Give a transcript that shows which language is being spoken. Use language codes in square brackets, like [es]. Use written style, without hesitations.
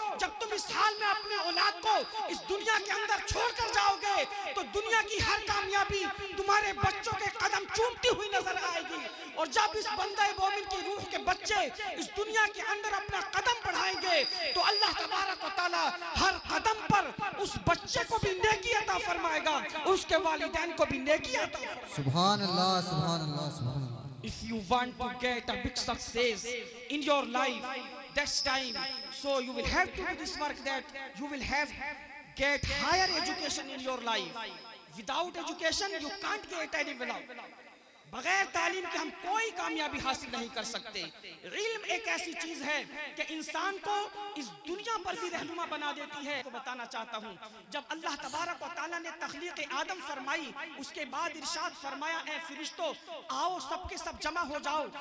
[hi] जब तुम इस हाल में अपने औलाद को इस दुनिया के अंदर छोड़ कर जाओगे तो दुनिया की हर कामयाबी तुम्हारे बच्चों के कदम चूमती हुई नजर आएगी। और जब इस बंदे मोमिन की रूह के बच्चे इस दुनिया के अंदर अपना कदम बढ़ाएंगे तो अल्लाह तबारक व तआला हर कदम पर उस बच्चे को भी नेकी अता फरमाएगा, उसके वालिदैन को भी नेकी अता फरमाएगा। सुभान अल्लाह, सुभान अल्लाह, सुभान अल्लाह। [en] If you want to get a big success in your life, that's time. So you will have to do this work, that you will have get higher education in your life. Without education, you can't get any wealth. [hi] बगैर तालीम के हम कोई कामयाबी हासिल नहीं कर सकते। इल्म एक ऐसी चीज है कि इंसान को इस दुनिया पर भी रहनुमा बना देती है। तो बताना चाहता हूँ, जब अल्लाह तबारक व तआला ने तख्लीक आदम फरमाई, उसके बाद इरशाद फरमाया, ए फरिश्तों आओ सबके सब जमा हो जाओ।